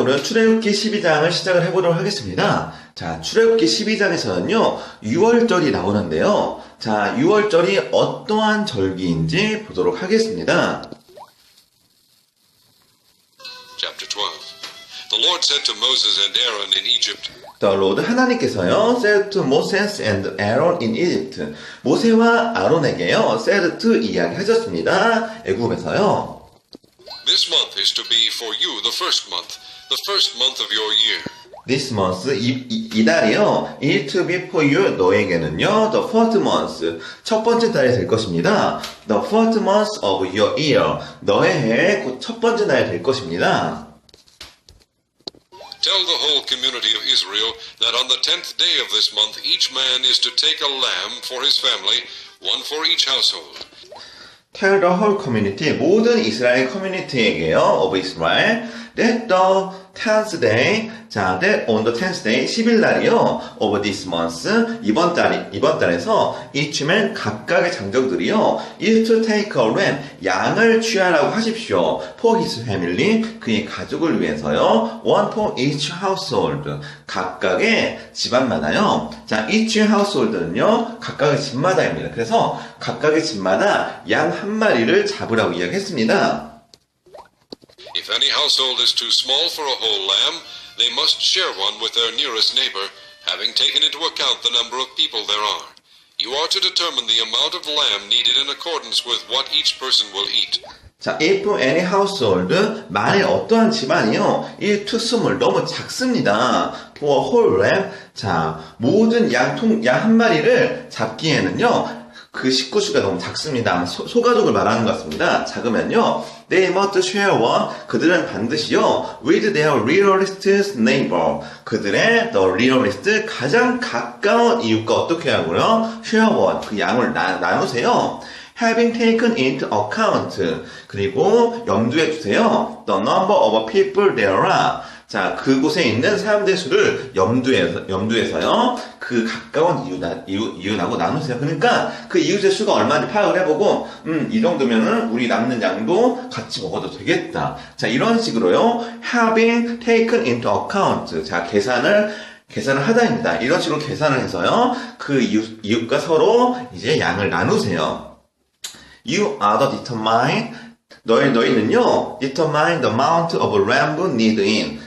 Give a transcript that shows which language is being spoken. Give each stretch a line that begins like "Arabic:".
Korean: 오늘 출애굽기 12장을 시작을 해보도록 하겠습니다. 자, 출애굽기 12장에서는요, 6월절이 나오는데요. 자, 6월절이 어떠한 절기인지 보도록 하겠습니다.
English: Chapter 12. The Lord said to Moses and Aaron in Egypt, The Lord
Korean: 하나님께서요,
English: said to Moses and Aaron in Egypt.
Korean: 모세와 아론에게요,
English: said to
Korean: 이야기하셨습니다. 애굽에서요.
English: This month is to be for you the first month of your year. This month,
Korean: 이달이요,
English: is to be for you,
Korean: 너에게는요,
English: the first month,
Korean: 첫 번째 달이 될 것입니다.
English: The first month of your year,
Korean: 너의 해의 곧 첫 번째 날이 될 것입니다.
English: Tell the whole community of Israel that on the 10th day of this month each man is to take a lamb for his family, one for each household. Tell the whole community,
Korean: 모든 이스라엘 커뮤니티에게요,
English: of Israel, that the 10th day, 자, that on the 10th day,
Korean: 10일 날이요,
English: of this month,
Korean: 이번 달에서
English: each man,
Korean: 각각의 장정들이요,
English: is to take a lamb,
Korean: 양을 취하라고 하십시오.
English: for his family,
Korean: 그의 가족을 위해서요,
English: one for each household,
Korean: 각각의 집안마다요. 자,
English: each household
Korean: 는요, 각각의 집마다입니다. 그래서 각각의 집마다 양 한 마리를 잡으라고 이야기했습니다.
English: If any household is too small for a whole lamb, they must share one with their nearest neighbor, having taken into account the number of people there are. You are to determine the amount of lamb needed in accordance with what each person will eat.
Korean: 자,
English: if any household,
Korean: 만일 어떠한 집안이요, 이
English: too small,
Korean: 너무 작습니다.
English: for a whole lamb,
Korean: 자, 모든 양 한 마리를 잡기에는요, 그 식구 수가 너무 작습니다. 소가족을 말하는 것 같습니다. 작으면요,
English: they must share one,
Korean: 그들은 반드시요,
English: with their nearest neighbor,
Korean: 그들의
English: the nearest,
Korean: 가장 가까운 이웃과 어떻게 하고요,
English: share one,
Korean: 그 양을 나누세요.
English: having taken into account,
Korean: 그리고 염두에 두세요.
English: the number of people there are.
Korean: 자, 그곳에 있는 사람들의 수를 염두에서요, 그 가까운 이웃하고 나누세요. 그러니까 그 이웃의 수가 얼마인지 파악을 해보고, 이 정도면은 우리 남는 양도 같이 먹어도 되겠다.
English: 자,
Korean: 이런 식으로요,
English: having taken into account.
Korean: 자, 계산을 하다입니다. 이런 식으로 계산을 해서요, 그 이웃과 서로 이제 양을 나누세요.
English: You are the determine.
Korean: 너희는요,
English: determine the amount of lamb need in.